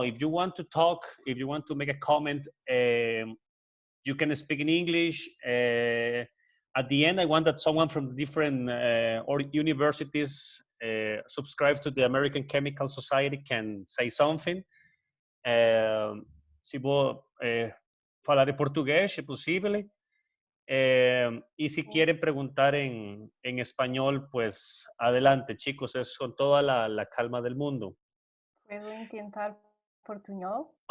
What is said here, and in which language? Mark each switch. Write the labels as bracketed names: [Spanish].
[English] If you want to talk, if you want to make a comment, you can speak in English. At the end, I want that someone from different or universities subscribe to the American Chemical Society can say something. [Portuguese] Se vou falar em português, é possível. [Spanish] Y si quieren preguntar en español, pues adelante, chicos, es con toda la calma del mundo. ¿Puedo intentar portuñol?